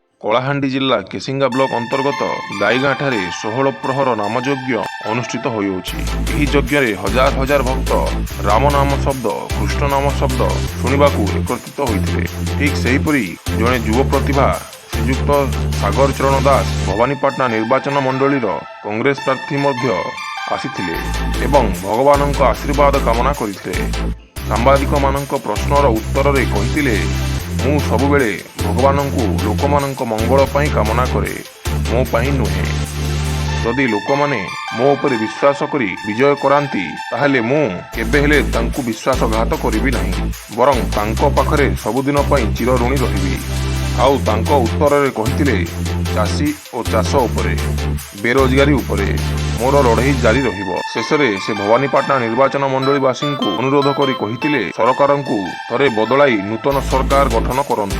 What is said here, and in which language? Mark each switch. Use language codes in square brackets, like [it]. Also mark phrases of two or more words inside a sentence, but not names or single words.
[or] କଳାହାଣ୍ଡି ଜିଲ୍ଲା କେସିଙ୍ଗା ବ୍ଲକ ଅନ୍ତର୍ଗତ ଗାଈଗାଁ ଠାରେ 16 ପ୍ରହର ନାମଯଜ୍ଞ ଅନୁଷ୍ଠିତ ହୋଇଛି। ଯଜ୍ଞ ହଜାର ହଜାର ଭକ୍ତ ରାମ ନାମ ଶବ୍ଦ କୃଷ୍ଣ ନାମ ଶବ୍ଦ ଶୁଣିବାକୁ ଏକତ୍ରିତ ହୋଇଥିଲେ। ଠିକ ସେହିପରି ଯୁବ ପ୍ରତିଭା ଶ୍ରୀଯୁକ୍ତ ସାଗର ଚରଣ ଦାସ ଭବାନୀପାଟଣା ନିର୍ବାଚନ ମଣ୍ଡଳୀର କଂଗ୍ରେସ ପ୍ରାର୍ଥୀ ମଧ୍ୟ ଆସିଥିଲେ ଏବଂ ଭଗବାନ ଆଶୀର୍ବାଦ କାମନା କରିଥିଲେ। ସାମ୍ବାଦିକ ମାନଙ୍କ ପ୍ରଶ୍ନର ଉତ୍ତରରେ କହିଥିଲେ, ମୁଁ ସବୁବେଳେ ଭଗବାନଙ୍କୁ ଲୋକ ମାନଙ୍କ ମଙ୍ଗଳ ପାଇଁ କାମନା କରେ, ମୋ ପାଇଁ ନୁହେଁ। ଯଦି ଲୋକ ମାନେ ମୋ ଉପରେ ବିଶ୍ୱାସ କରି ବିଜୟ କରାନ୍ତି ତାହାହେଲେ ମୁଁ କେବେ ହେଲେ ତାଙ୍କୁ ବିଶ୍ୱାସଘାତ କରିବି ନାହିଁ, ବରଂ ତାଙ୍କ ପାଖରେ ସବୁଦିନ ପାଇଁ ଚିର ଋଣୀ ରହିବି। ଆଉ ତାଙ୍କ ଉତ୍ତରରେ କହିଥିଲେ, ଚାଷୀ ଓ ଚାଷ ଉପରେ ବେରୋଜଗାରୀ ଉପରେ ମୋର ଲଢ଼ାଇ ଜାରି ରହିବ। ଶେଷରେ ସେ ଭବାନୀପାଟଣା ନିର୍ବାଚନ ମଣ୍ଡଳୀବାସୀଙ୍କୁ ଅନୁରୋଧ କରି କହିଥିଲେ, ସରକାରକୁ ଥରେ ବଦଳାଇ ନୂତନ ସରକାର ଗଠନ କରନ୍ତୁ।